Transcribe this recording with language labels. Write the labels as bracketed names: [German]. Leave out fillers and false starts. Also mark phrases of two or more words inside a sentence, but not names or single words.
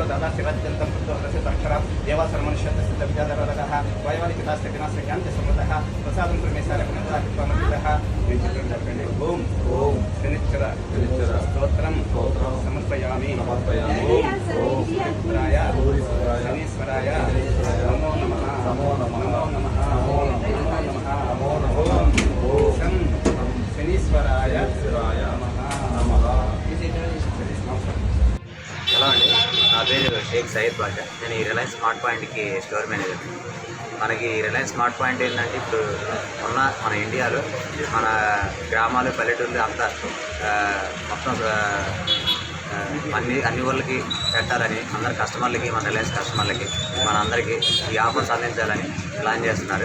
[Sanskrit] दादा शिवाजंतं कृतो रसित अक्षर देवासर मनुष्यस्य सिद्ध विद्याधरः वैवाहिकतास्य विनाश ज्ञानते समृद्धः प्रसादं प्रमेशाय गुणदा कृत्वामतिः ओम ओम शनिश्चर स्तोत्रं समर्पयामि ओम सूर्यपुत्राय शनीश्वराय नमो नमः नमो नमः नमो नमः ओम शनीश्वराय नमः. [Telugu] హలో అండి, నా పేరు షేక్ సయ్యద్ బాషా. నేను ఈ రిలయన్స్ స్మార్ట్ పాయింట్కి స్టోర్ మేనేజర్. మనకి రిలయన్స్ స్మార్ట్ పాయింట్ ఏంటంటే ఇప్పుడు మన ఇండియాలో మన గ్రామాలు, పల్లెటూళ్ళు అంతా మొత్తం అన్ని ఊళ్ళకి పెట్టాలని అందరి కస్టమర్లకి, మన రిలయన్స్ కస్టమర్లకి మన అందరికీ ఈ ఆఫర్స్ అందించాలని ప్లాన్ చేస్తున్నారు.